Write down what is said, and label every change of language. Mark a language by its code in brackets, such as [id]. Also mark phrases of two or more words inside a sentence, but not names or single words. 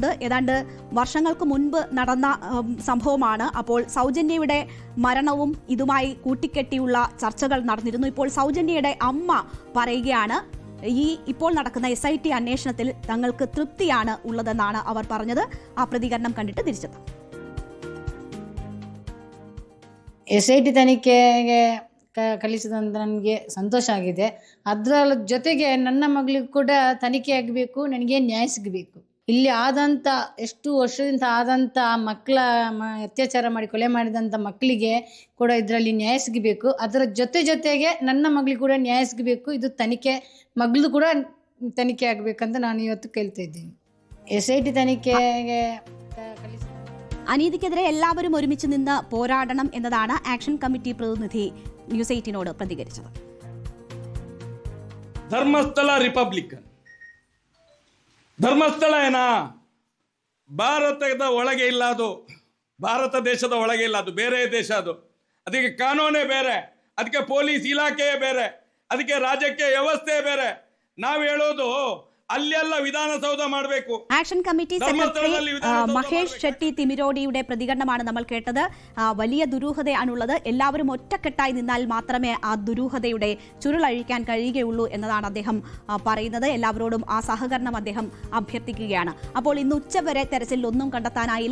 [ml] ഏതാണ്ട് വർഷങ്ങൾക്ക് മുൻപ് നടന്ന സംഭവമാണ്. അപ്പോൾ സൗജന്യയുടെ മരണവും ഇതുമായി കൂട്ടിക്കെട്ടിയുള്ള ചർച്ചകൾ നടന്നിരുന്നു. ഇപ്പോൾ സൗജന്യയുടെ അമ്മ പറയുകയാണ്, ഈ ഇപ്പോൾ നടക്കുന്ന SIT അന്വേഷണത്തിൽ തങ്ങൾക്ക് തൃപ്തിയാണ് ഉള്ളതെന്നാണ് അവർ പറഞ്ഞത്. ആ പ്രതികരണം കണ്ടിട്ട് തിരിച്ചെത്താം. [kn] SIT ತನಿಖೆಗೆ ಕಳಿಸಿದಂತ ನನಗೆ ಸಂತೋಷ ಆಗಿದೆ. ಅದರ ಜೊತೆಗೆ ನನ್ನ ಮಗಳಿಗೂ ಕೂಡ ತನಿಖೆ ಆಗಬೇಕು, ನನಗೆ ನ್ಯಾಯ ಸಿಗಬೇಕು. ಇಲ್ಲಿ ಆದಂಥ ಎಷ್ಟು ವರ್ಷದಿಂದ ಆದಂಥ ಮಕ್ಕಳ ಅತ್ಯಾಚಾರ ಮಾಡಿ ಕೊಲೆ ಮಾಡಿದಂಥ ಮಕ್ಕಳಿಗೆ ಕೂಡ ಇದರಲ್ಲಿ ನ್ಯಾಯ ಸಿಗಬೇಕು. ಅದರ ಜೊತೆಗೆ ನನ್ನ ಮಗಳಿಗೆ ಕೂಡ ನ್ಯಾಯ ಸಿಗಬೇಕು. ಇದು ತನಿಖೆ, ಮಗಳದು ಕೂಡ ತನಿಖೆ ಆಗಬೇಕಂತ ನಾನು ಇವತ್ತು ಕೇಳ್ತಾ ಇದ್ದೀನಿ. SIT ತನಿಖೆಗೆ [ml] അനീതിക്കെതിരെ എല്ലാവരും ഒരുമിച്ച് നിന്ന് പോരാടണം എന്നതാണ് ആക്ഷൻ കമ്മിറ്റി പ്രതിനിധി ന്യൂസ് 18നോട് പ്രതികരിച്ചത്. [kn] ಧರ್ಮಸ್ಥಳ ರಿಪಬ್ಲಿಕನ್ ಧರ್ಮಸ್ಥಳ ಭಾರತದ ಒಳಗೆ ಇಲ್ಲ, ಅದು ಭಾರತ ದೇಶದ ಒಳಗೆ ಇಲ್ಲ, ಅದು ಬೇರೆ ದೇಶ. ಅದು ಅದಕ್ಕೆ ಕಾನೂನೇ ಬೇರೆ, ಅದಕ್ಕೆ ಪೊಲೀಸ್ ಇಲಾಖೆಯೇ ಬೇರೆ, ಅದಕ್ಕೆ ರಾಜಕೀಯ ವ್ಯವಸ್ಥೆ ಬೇರೆ. ನಾವು ಹೇಳೋದು ಅಲ್ಲಲ್ಲ ವಿಧಾನಸೌಧ ಮಾಡಬೇಕು. [ml] ആക്ഷൻ കമ്മിറ്റി സെക്രട്ടറി മഹേഷ് ഷെട്ടി തിമിരോടിയുടെ പ്രതികരണമാണ് നമ്മൾ കേട്ടത്. വലിയ ദുരൂഹതയാണുള്ളത്. എല്ലാവരും ഒറ്റക്കെട്ടായി നിന്നാൽ മാത്രമേ ആ ദുരൂഹതയുടെ ചുരുളഴിക്കാൻ കഴിയുകയുള്ളൂ എന്നതാണ് അദ്ദേഹം പറയുന്നത്. എല്ലാവരോടും ആ സഹകരണം അദ്ദേഹം അഭ്യർത്ഥിക്കുകയാണ്. അപ്പോൾ ഇന്ന് ഉച്ചവരെ തെരച്ചിൽ ഒന്നും കണ്ടെത്താനായില്ല.